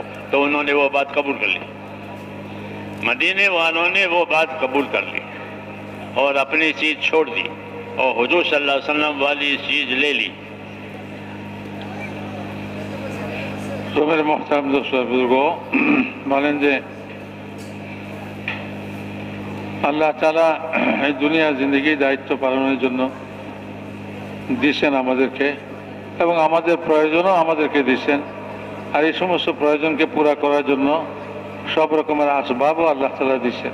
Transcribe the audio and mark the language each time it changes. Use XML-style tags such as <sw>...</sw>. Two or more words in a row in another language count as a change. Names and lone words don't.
<ur>تو انہوں نے وہ بات قبول کر لی، مدینے والوں نے وہ بات قبول کر لی اور اپنی چیز چھوڑ دی اور حضور صلی اللہ علیہ وسلم والی چیز لے لی. تو میرے محترم دوستو بزرگوں،</ur> <bn>বলেন যে আল্লাহ তাআলা এই দুনিয়া জিন্দেগি দায়িত্ব পালনের জন্য দিয়েছেন আমাদেরকে, এবং আমাদের প্রয়োজনও আমাদেরকে দিয়েছেন. আর এই সমস্ত প্রয়োজনকে পুরা করার জন্য সব রকমের আসবাবও আল্লাহ তাআলা দিয়েছেন.</bn>